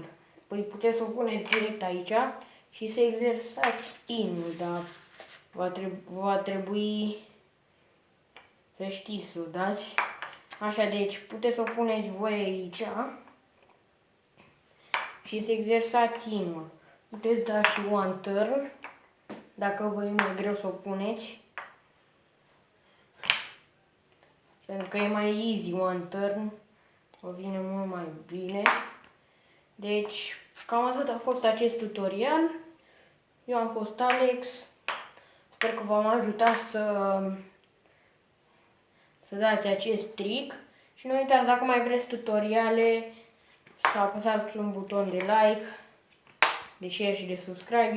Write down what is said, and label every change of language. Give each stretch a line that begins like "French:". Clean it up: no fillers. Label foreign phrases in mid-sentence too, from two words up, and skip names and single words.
Romanian: Păi puteți să o puneți direct aici și să exersați inul, dar va trebui să știți să o dați. Așa, deci puteți să o puneți voi aici și să exersați inul. Puteți da și
English: one turn,
Romanian: dacă vă e mai greu să o puneți. Pentru că e mai
English: easy one turn,
Romanian: o vine mult mai bine. Deci, cam atât a fost acest tutorial. Eu am fost Alex. Sper că v-am ajutat să dați acest trick. Și nu uitați, dacă mai vreți tutoriale, să apăsați un buton de like, de share și de subscribe.